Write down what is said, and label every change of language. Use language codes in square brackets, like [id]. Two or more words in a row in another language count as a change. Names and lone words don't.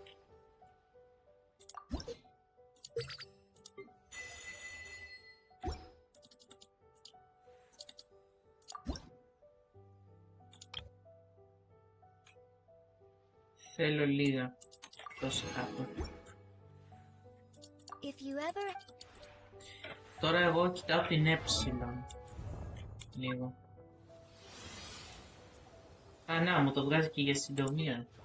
[el] Θέλω λίγα. Τόσο κάπου. [en] If you ever... [el] Τώρα εγώ κοιτάω την ε. Λίγο. Α, να, μου το βγάζει και για συντομία.